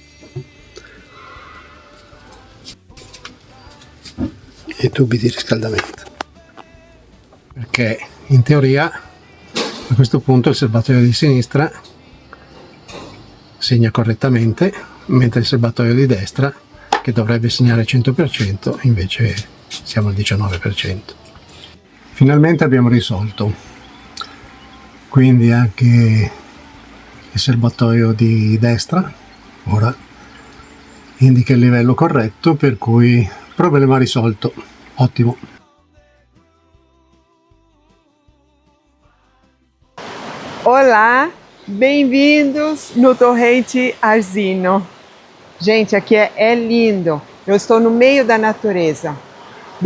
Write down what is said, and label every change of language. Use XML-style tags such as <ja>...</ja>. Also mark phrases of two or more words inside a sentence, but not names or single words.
<it>E tubi di riscaldamento, perché in teoria a questo punto il serbatoio di sinistra segna correttamente, mentre il serbatoio di destra, che dovrebbe segnare 100%, invece siamo al 19%. Finalmente abbiamo risolto, quindi anche il serbatoio di destra ora indica il livello corretto, per cui problema risolto.</it> <pt>Ótimo. Olá, bem-vindos no Torrente Arzino. Gente, aqui é lindo. Eu estou no meio da natureza.</pt>